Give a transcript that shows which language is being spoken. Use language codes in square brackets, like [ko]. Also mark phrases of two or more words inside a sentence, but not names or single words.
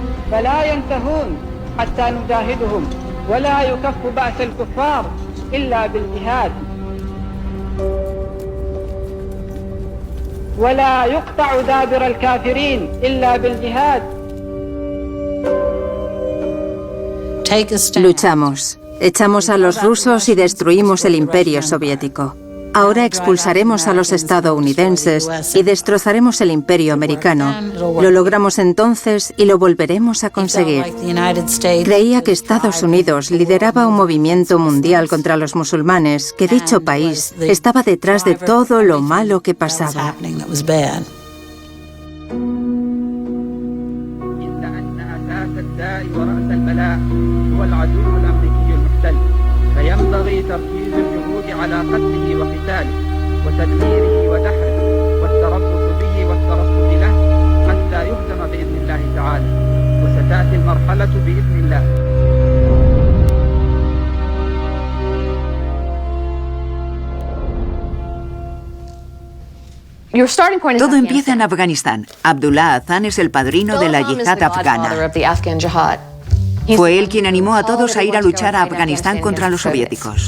[ar] فلا ينتهون حتى نجاهدهم ولا يكف بأس الكفار إلا بالجهاد ولا يقطع دابر الكافرين إلا بالجهاد. [es] Luchamos, echamos a los rusos y destruimos el imperio soviético. Ahora expulsaremos a los estadounidenses y destrozaremos el imperio americano. Lo logramos entonces y lo volveremos a conseguir. Creía que Estados Unidos lideraba un movimiento mundial contra los musulmanes, que dicho país estaba detrás de todo lo malo que pasaba. [ar] فينبغي تركيز الجهود على قتله وقتاله وتدميره ودحره والتربص به والترصد له حتى يهزم بإذن الله تعالى وستأتي المرحلة بإذن الله. [es] Todo empieza en Afganistán. Abdullah Azan es el padrino de la yihad afgana. Fue él quien animó a todos a ir a luchar a Afganistán contra los soviéticos.